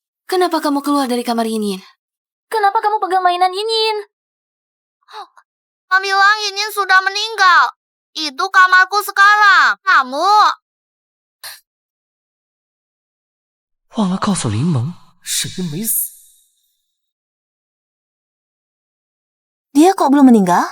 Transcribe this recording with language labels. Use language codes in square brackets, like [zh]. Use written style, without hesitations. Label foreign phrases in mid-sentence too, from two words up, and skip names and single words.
[id] Kenapa kamu keluar dari kamar Yinyin? Kenapa kamu pegang mainan Yinyin? Kami bilang Yinyin sudah meninggal. Itu kamarku sekarang. Kamu... [zh] 忘了告诉林萌，沈云没死。 [id] Dia kok belum meninggal?